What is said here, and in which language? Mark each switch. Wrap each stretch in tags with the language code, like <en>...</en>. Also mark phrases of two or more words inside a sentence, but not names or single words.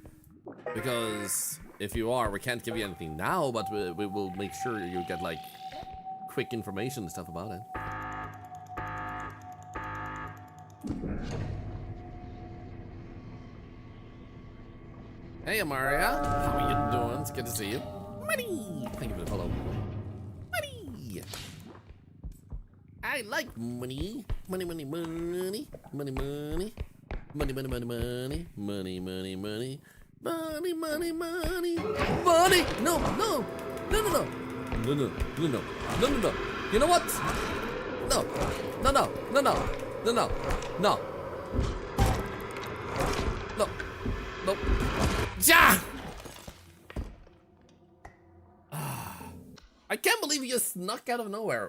<en>Because if you are, we can't give you anything now, but we will make sure you get, like, quick information and stuff about it. Hey, Amaria. How are you doing? It's good to see you. Money! Thank you for the follow. Money! I like money. Money, money, money. Money, money. Money, money, money, money. Money, money, money. Money, money, money. Money! No, no! No, no, no. No, no, no, no. No, no, no. You know what? No. No, no. No, no. No, no. No. No. No. Ja! I can't believe you just snuck out of nowhere.</en>